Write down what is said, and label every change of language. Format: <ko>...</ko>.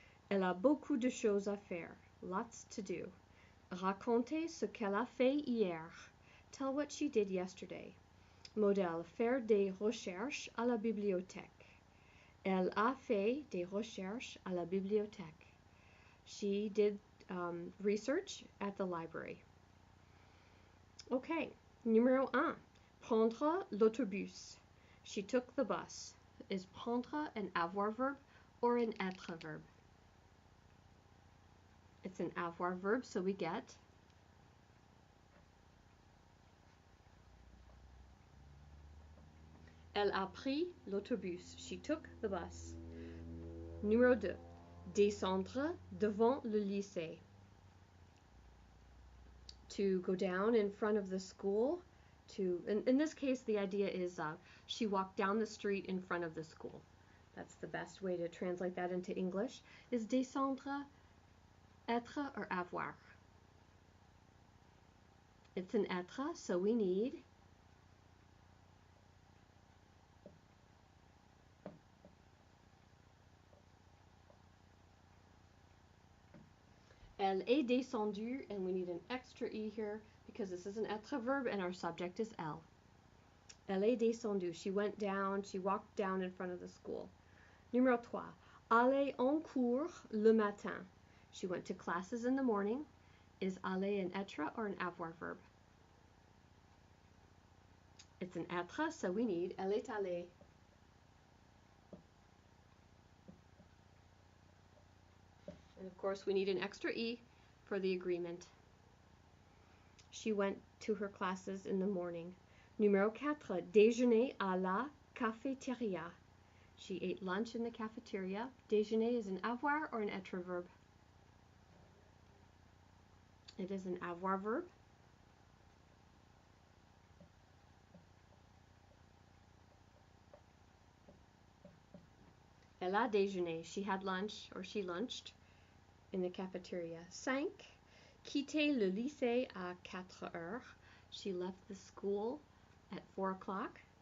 <fr>Elle a beaucoup de choses à faire,</fr> <en>lots to do.</en> <fr>Racontez ce qu'elle a fait hier.</fr> <en>Tell what she did yesterday.</en> <fr>Modèle, faire des recherches à la bibliothèque. Elle a fait des recherches à la bibliothèque.</fr> <en>She did research at the library.</en> <fr>Okay, numéro 1. Prendre l'autobus.</fr> <en>She took the bus. Is prendre an avoir verb or an être verb? It's an avoir verb, so we get</en> <fr>Elle a pris l'autobus.</fr> <en>She took the bus.</en> <fr>Numéro 2. Descendre devant le lycée.</fr> <en>To go down in front of the school. In this case, the idea is she walked down the street in front of the school. That's the best way to translate that into English. Is descendre être or avoir? It's an être, so we need</en> <fr>Elle est descendue,</fr> <en>and we need an extra E here because this is an être verb and our subject is elle. Elle est descendue. She went down, she walked down in front of the school.</en> <fr>Numéro 3. Aller en cours le matin.</fr> <en>She went to classes in the morning. Is aller an être or an avoir verb? It's an être, so we need</en> <fr>elle est allée.</fr> <en>And of course, we need an extra E for the agreement. She went to her classes in the morning.</en> <fr>Numéro 4. Déjeuner à la cafétéria.</fr> <en>She ate lunch in the cafeteria. Déjeuner is an avoir or an être verb? It is an avoir verb.</en> <fr>Elle a déjeuné.</fr> <en>She had lunch or she lunched in the cafeteria. 5.</en> <fr>Quitter le lycée à 4 heures.</fr> <en>She left the school at 4 o'clock.</en>